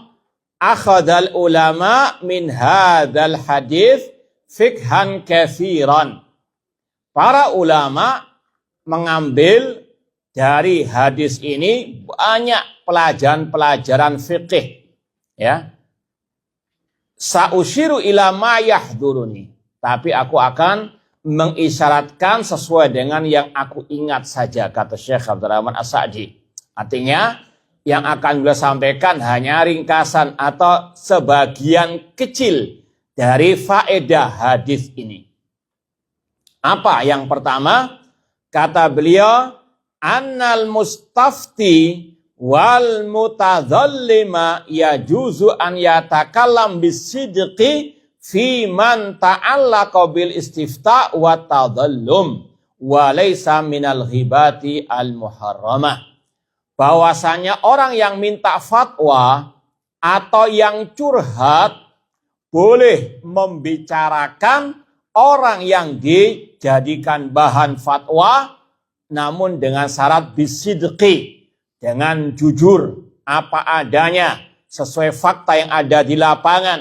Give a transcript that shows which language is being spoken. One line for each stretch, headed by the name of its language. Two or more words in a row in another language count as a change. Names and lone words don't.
Arabic: أخذ العلماء من هذا الحديث فقها كثيرا.
Indonesian: Para ulama mengambil dari hadis ini banyak pelajaran-pelajaran fikih. Ya.
Arabic: سأشير إلى ما يحضرني.
Indonesian: Tapi aku akan mengisyaratkan sesuai dengan yang aku ingat saja, kata Syekh Abdurrahman As-Sa'di. Artinya, yang akan beliau sampaikan hanya ringkasan atau sebagian kecil dari faedah hadis ini. Apa yang pertama? Kata beliau,
Arabic: أن المستفتي والمتظلم يجوز أن يتكلم بالصدق فيمن تعلق بالاستفتاء والتظلم وليس من الغيبة المحرمة.
Indonesian: Bahwasanya orang yang minta fatwa atau yang curhat boleh membicarakan orang yang dijadikan bahan fatwa, namun dengan syarat bisidqi, dengan jujur apa adanya sesuai fakta yang ada di lapangan.